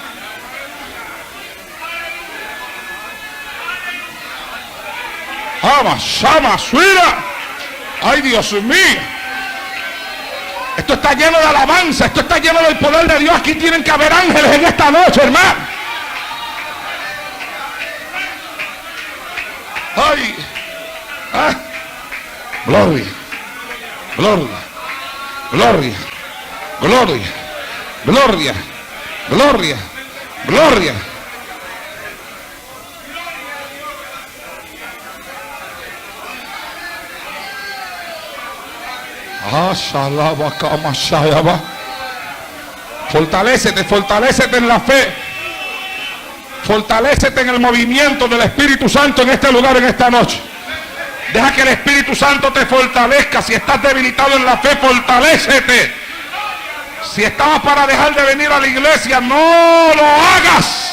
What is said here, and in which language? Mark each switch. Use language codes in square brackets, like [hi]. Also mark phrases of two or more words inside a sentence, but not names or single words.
[es] Aba shama suira. Ay, Dios mío. Esto está lleno de alabanza, esto está lleno del poder de Dios. Aquí tienen que haber ángeles en esta noche, hermano. Ay, ah. Gloria, gloria, gloria, gloria, gloria, gloria, gloria. Fortalécete, fortalécete en la fe. Fortalécete en el movimiento del Espíritu Santo en este lugar, en esta noche. Deja que el Espíritu Santo te fortalezca. Si estás debilitado en la fe, fortalécete. Si estabas para dejar de venir a la iglesia, no lo hagas.